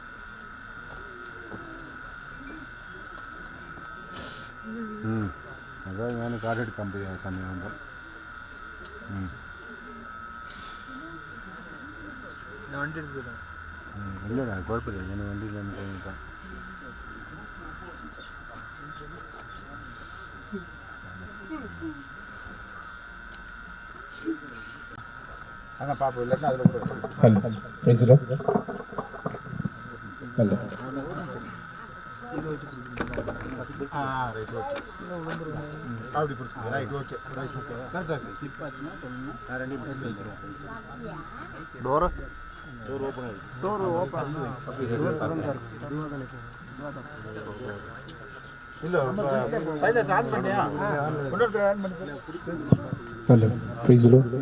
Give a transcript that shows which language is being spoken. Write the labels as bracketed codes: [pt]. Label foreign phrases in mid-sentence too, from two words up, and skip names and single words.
[ml] അതാ ഞാൻ കാർഡ് എടുക്കാൻ പോയി ആ സമയമാകുമ്പോൾ ഇല്ലടാ കുഴപ്പമില്ല ഞാൻ വണ്ടിയിലാണ് കഴിഞ്ഞിട്ടാണ് [ta] அதான் பாப்போம் இல்லைன்னா அதில் கூட [en] right okay [ta] அப்படி பிடிச்சிக்கோ [en] right okay right [ta] கரெக்டாக இருக்குது ஸ்லிப் ஆச்சுன்னா ரெண்டையும் பிடிச்சி வச்சுருவோம் [en] door open [ta] ஆகிடும் [en] door open [ta] இல்லை ஃபைலை ஆன் பண்ணியா கொண்டு ஆன் பண்ணி [en] hello price